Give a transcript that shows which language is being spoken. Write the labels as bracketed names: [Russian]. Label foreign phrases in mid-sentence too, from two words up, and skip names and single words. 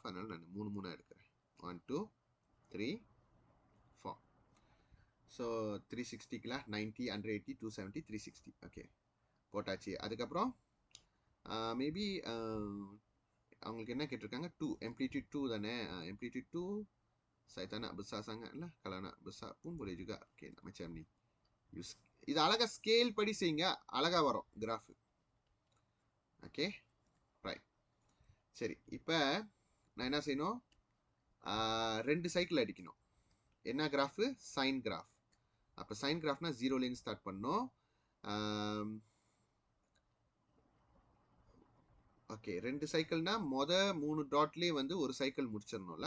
[Tamil] அதனால நான் 3 எடுக்கிறேன். 1 2 3 4. ஸோ 360க்குலாம் 90 180 270 360. ஓகே, போட்டாச்சு. அதுக்கப்புறம் மேபி அவங்களுக்கு என்ன கேட்டிருக்காங்க, 2 amplitude 2 தானே. [Malay] amplitude 2 saya tak nak besar sangat lah. Kalau nak besar pun boleh juga. Okay, macam ni. [Tamil] இது அழகா ஸ்கேல் படி செய்யுங்க, அழகா வரும் கிராஃப். [English] okay right. [Tamil] சரி, இப்போ நான் என்ன செய்யணும், 2 சைக்கிள் அடிக்கணும். என்ன கிராஃபு, [English] sine graph. [Tamil] அப்போ [English] sine graphனா [Tamil] 0லேருந்து ஸ்டார்ட் பண்ணணும். ஓகே, 2 சைக்கிள்னா 3 டாட்லேயே வந்து ஒரு சைக்கிள் முடிச்சிடணும்ல.